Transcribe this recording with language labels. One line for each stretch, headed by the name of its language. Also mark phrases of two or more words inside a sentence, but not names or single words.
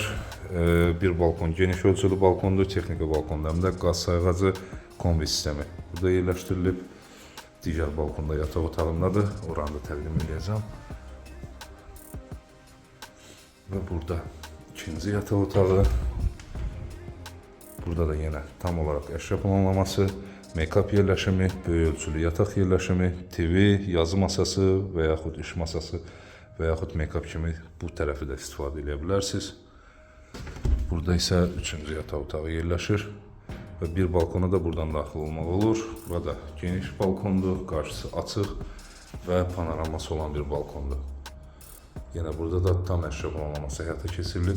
Azerbaijani: Bir balkon geniş ölçülü balkondur, texniki balkonda həm də qaz sayğacı kombi sistemi burada yerləşdirilib. Digər balkonda yataq otağındadır, oranı da təqdim edəcəm. Və burada ikinci yataq otağı. Burada da yenə tam olaraq əşya planlaması, make-up yerləşimi, böyük ölçülü yataq yerləşimi, TV, yazı masası və yaxud iş masası və yaxud make-up kimi bu tərəfi də istifadə edə bilərsiniz. Burada isə üçüncü yataq otağı yerləşir və bir balkona da buradan daxil olmaq olur. Burada geniş balkondur, qarşısı açıq və panoraması olan bir balkondur. Yenə burada da tam əşya planlaması həyata keçirilib.